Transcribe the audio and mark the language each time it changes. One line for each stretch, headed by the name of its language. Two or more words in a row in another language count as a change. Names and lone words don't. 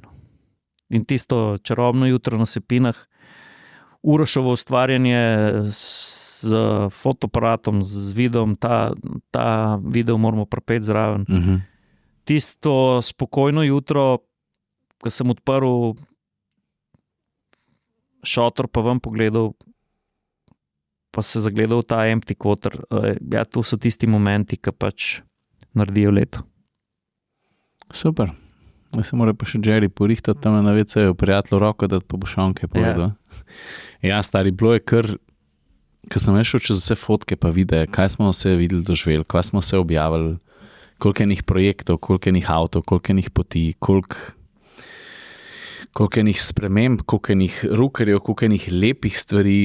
Slovenian: In tisto čarobno jutro na Sepinah, Urošovo ustvarjanje z fotoaparatom, z videom, ta video moramo pripeti zraven. Tisto spokojno jutro, ko sem odprl šotor, pa vam pogledal, pa se zagledal ta empty quarter. To so tisti momenti, ki pač naredijo leto. Super. Se mora pa še Jerry porihtati tam na WC-ju, prijatelju roko, da pa bo še on kaj povedal. Ja, stari, bilo je kar, ko sem šel čez vse fotke pa videe, kaj smo vse videli, doživeli, kaj smo vse objavili, koliko enih projektov, koliko enih avtov, koliko enih poti, koliko enih sprememb, koliko enih rukerjev, koliko enih lepih stvari.